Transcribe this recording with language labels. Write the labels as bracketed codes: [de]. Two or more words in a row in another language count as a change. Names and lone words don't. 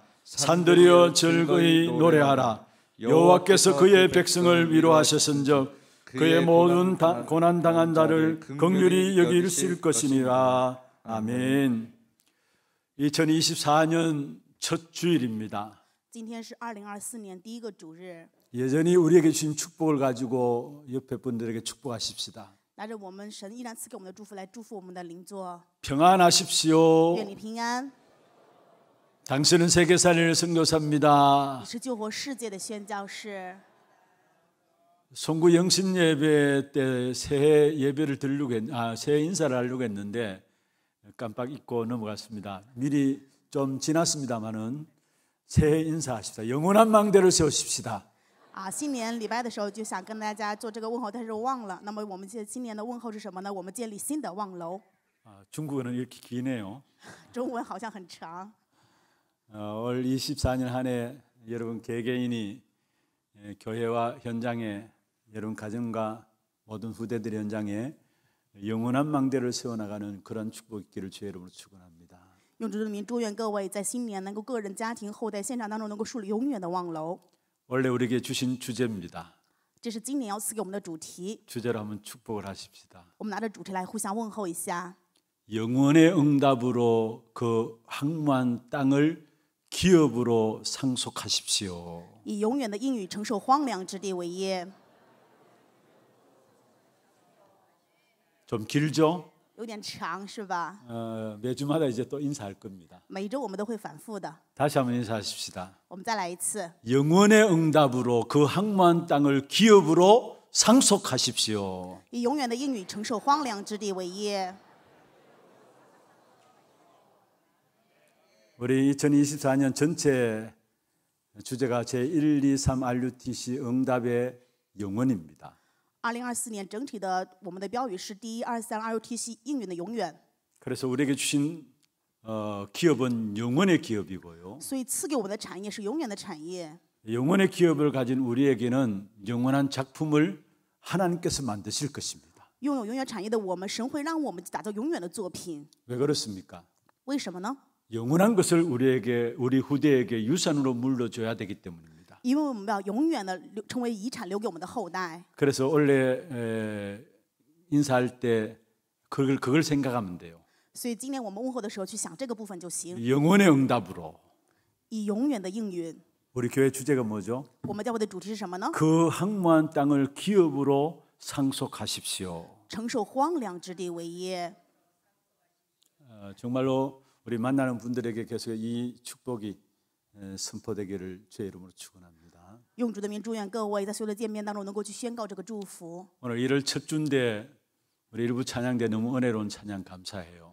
[ko] 산들이여 즐거이 노래하라. 여호와께서 그의 백성을 위로하셨은즉 그의 모든 고난 당한 자를 긍휼히 여기실 것이니라. 아멘. 2024년 첫 주일입니다. [zh] 今天是2024年第一个主日。 [ko] 여전히 우리에게 주신 축복을 가지고 옆에 분들에게 축복하십시다. [zh] 拿着我们神依然赐给我们的祝福来祝福我们的邻座。 [ko] 평안하십시오. [zh] 愿你平安。 [ko] 당신은 세계살리는 선교사입니다. [zh] 你是救活世界的宣教士。 [ko] 송구 영신 예배 때 새해 예배를 새해 인사를 하려고 했는데 깜빡 잊고 넘어갔습니다. 미리 좀 지났습니다만은 새해 인사하십시다. 영원한 망대를 세우십시다. [zh] 新年礼拜的时候就想跟大家做这个问候，但是忘了。那么我们今年的问候是什么呢？我们建立新的望楼。 [ko] 중국어는 이렇게 기네요. [zh] 中文好像很长。 [ko] 올 24년 한 해 여러분 개개인이 교회와 현장에 여러분 가정과 모든 후대들의 현장에 영원한 망대를 세워나가는 그런 축복 있기를 주의 이름으로 축원합니다. [zh] 用主的名祝愿各位在新年能够个人、家庭、后代、现场当中能够树立永远的望楼。 [ko] 원래 우리에게 주신 주제입니다. [zh] 这是今年要赐给我们的主题。 [ko] 주제로 한번 축복을 하십시다. [zh] 我们拿着主题来互相问候一下。 [ko] 영원의 응답으로 그 항무한 땅을 기업으로 상속하십시오. [zh] 以永远的应许承受荒凉之地为业。 [ko] 좀 길죠? [zh] 有点长是吧？ [ko] 매주마다 이제 또 인사할 겁니다. [zh] 每一周我们都会反复的。 [ko] 다시 한번 인사하십시다. [zh] 我们再来一次。 [ko] 영원의 응답으로 그 항무한 땅을 기업으로 상속하십시오. [zh] 以永远的应许承受荒凉之地为业。 [ko] 우리 2024년 전체 주제가 제123 RUTC 응답의 영원입니다. [zh] 2024 年整体的我们的标语是第123 RUTC 应允的永远。 [ko] 그래서 우리에게 주신 기업은 영원의 기업이고요. [zh] 所以赐给我们的产业是永远的产业。 [ko] 영원의 기업을 가진 우리에게는 영원한 작품을 하나님께서 만드실 것입니다. [zh] 拥有永远产业的我们，神会让我们打造永远的作品。 [ko] 왜 그렇습니까? [zh] 为什么呢？ [ko] 영원한 것을 우리 후대에게 유산으로 물려줘야 되기 때문입니다. [zh] 因为我们要永远的成为遗产，留给我们的后代。 [ko] 그래서 원래 인사할 때 그걸 생각하면 돼요. [zh] 所以今年我们问候的时候去想这个部分就行。 [ko] 영원의 응답으로. [zh] 以永远的应允。 [ko] 우리 교회 주제가 뭐죠? [zh] 我们教会的主题是什么呢？ [ko] 그 항무한 땅을 기업으로 상속하십시오. [zh] 承受荒凉之地为业。 [ko] 정말로 우리 만나는 분들에게 계속 이 축복이 선포되기를 주의 이름으로 축원합니다. [zh] 用主的名祝愿各位在所有的见面当中能够去宣告这个祝福。 [ko] 오늘 1월 첫 주인데 우리 일부 찬양대 너무 은혜로운 찬양 감사해요.